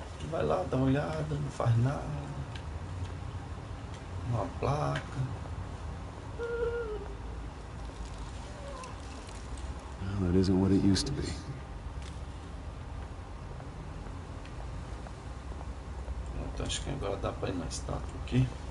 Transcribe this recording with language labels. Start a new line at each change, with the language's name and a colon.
Portuguese: Vai lá, dá uma olhada, não faz nada. Uma placa.
English: Well, that isn't what it used to be.
Portuguese: Então, acho que agora dá pra ir na estátua aqui.